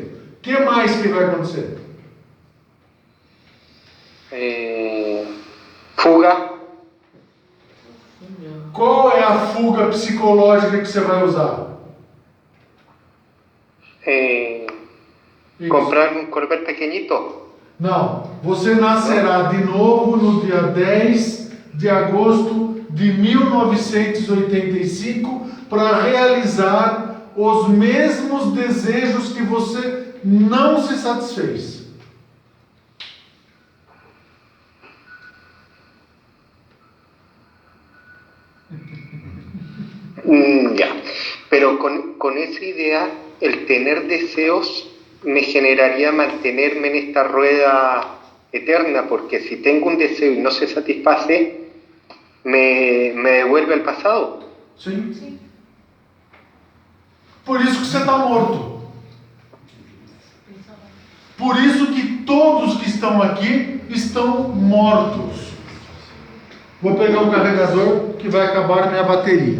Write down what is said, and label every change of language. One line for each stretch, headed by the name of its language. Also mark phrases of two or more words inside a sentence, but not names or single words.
Portuguese: O que mais que vai acontecer? Fuga. Qual é a fuga psicológica que você vai usar? Isso.
Spanish: Comprar un Corvette pequeñito.
Portuguese: Não. Você nascerá de novo no dia 10 de agosto de 1985 para realizar os mesmos desejos que você não se satisfez.
Spanish: Ya. Pero con esa idea, el tener deseos me generaría mantenerme en esta rueda eterna, porque si tengo un deseo y no se satisface, me devuelve al pasado.
Portuguese: Sim. Por isso que você está morto. Por isso que todos que estão aqui estão mortos. Vou pegar o carregador que vai acabar minha bateria.